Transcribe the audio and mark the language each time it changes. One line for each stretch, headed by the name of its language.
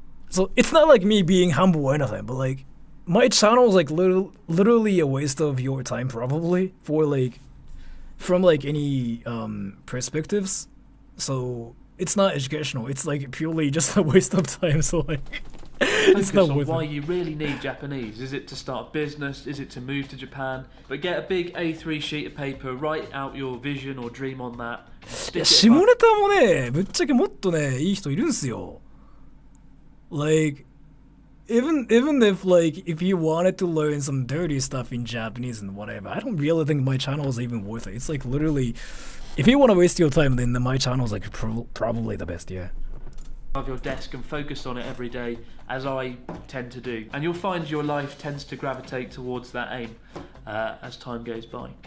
English: So it's not like me being humble or anything, but like my channel is like literally a waste of your time probably for like from like any perspectives. So it's not educational, it's like purely just a waste of time, so like it's not worth it. Why you really need Japanese. Is it to start a business? Is it to move to Japan? But get a big A3 sheet of paper, write out your vision or dream on that.
Japanese: いや下ネタもね、ぶっちゃけもっとね、いい人いるんすよ。
English: Like even if like if you wanted to learn some dirty stuff in Japanese and whatever, I don't really think my channel is even worth it. It's like literally, if you want to waste your time, then my channel is like probably the best, yeah. Of your desk and focus on it every day, as I tend to do, and you'll find your life tends to gravitate towards that aim as time goes by.